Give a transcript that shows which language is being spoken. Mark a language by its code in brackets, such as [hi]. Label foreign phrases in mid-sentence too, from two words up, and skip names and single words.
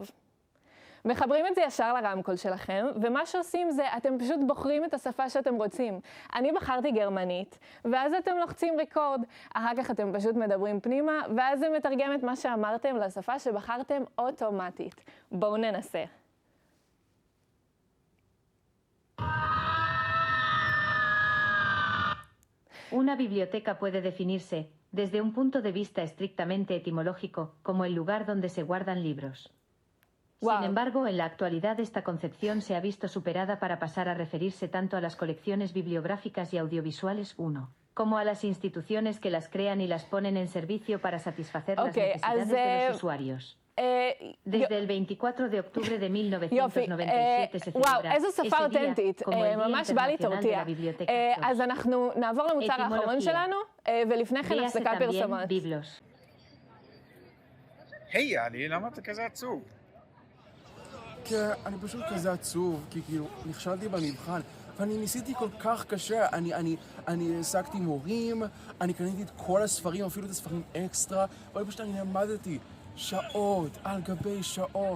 [he] מחברים את זה ישר לרמקול שלכם, ומה שעושים זה, אתם פשוט בוחרים את השפה שאתם רוצים. אני בחרתי גרמנית, ואז אתם לוחצים ריקורד. אחר כך אתם פשוט מדברים פנימה, ואז זה מתרגם את מה שאמרתם לשפה שבחרתם אוטומטית. בואו ננסה. [es] Una biblioteca puede definirse, desde un punto de vista estrictamente etimológico, como el lugar donde se guardan libros. Wow. Sin embargo, en la actualidad esta concepción se ha visto superada para pasar a referirse tanto a las colecciones bibliográficas y audiovisuales, como a las instituciones que las crean y las ponen en servicio para satisfacer las necesidades de los usuarios. Desde el 24 de octubre de 1997 se celebra [he] איזו שפה [es] ese día [he] אותנטית, [es] como el Día [he] ממש בא לי [es] Internacional de [he] תורתיה. [es] la Biblioteca. [he] אז אנחנו נעבור למוצר האחרון אטימולוגיה. שלנו, ולפני כן [es] Véase [he] הפסקת [es] también [he] פרסומות. [es] Biblos. [he] היי יאלי, למה אתה כזה עצוב? כן, אני פשוט כזה עצוב, כי כאילו נכשלתי במבחן, ואני ניסיתי כל כך קשה, אני העסקתי מורים, אני קניתי את כל הספרים, אפילו את הספרים אקסטרה, אבל פשוט אני למדתי שעות על גבי שעות.